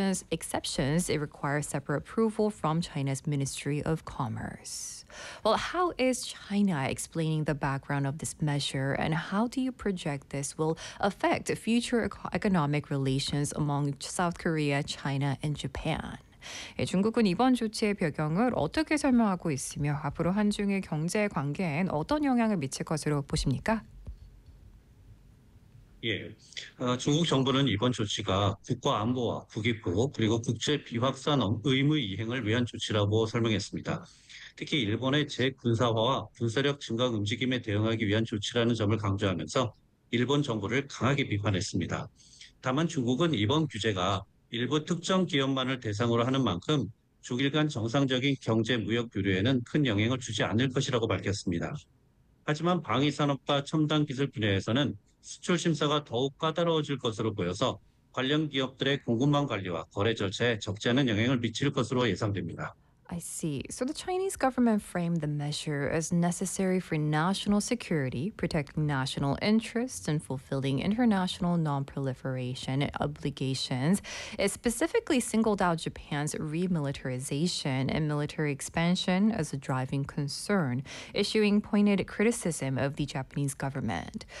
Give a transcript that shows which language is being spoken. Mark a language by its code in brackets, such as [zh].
[en] Exceptions require separate approval from China's Ministry of Commerce. Well, how is China explaining the background of this measure, and how do you project this will affect future economic relations among South Korea, China, and Japan? [ko] 예, 중국은 이번 조치의 배경을 어떻게 설명하고 있으며 앞으로 한중의 경제 관계엔 어떤 영향을 미칠 것으로 보십니까? 예, 중국 정부는 이번 조치가 국가 안보와 국익보호 그리고 국제 비확산 의무 이행을 위한 조치라고 설명했습니다. 특히 일본의 재군사화와 군사력 증강 움직임에 대응하기 위한 조치라는 점을 강조하면서 일본 정부를 강하게 비판했습니다. 다만 중국은 이번 규제가 일부 특정 기업만을 대상으로 하는 만큼 중일간 정상적인 경제 무역 교류에는 큰 영향을 주지 않을 것이라고 밝혔습니다. 하지만 방위산업과 첨단 기술 분야에서는 수출 심사가 더욱 까다로워질 것으로 보여서 관련 기업들의 공급망 관리와 거래 절차에 적지 않은 영향을 미칠 것으로 예상됩니다. [en] I see. So the Chinese government framed the measure as necessary for national security, protecting national interests, and fulfilling international non-proliferation obligations. It specifically singled out Japan's remilitarization and military expansion as a driving concern, issuing pointed criticism of the Japanese government.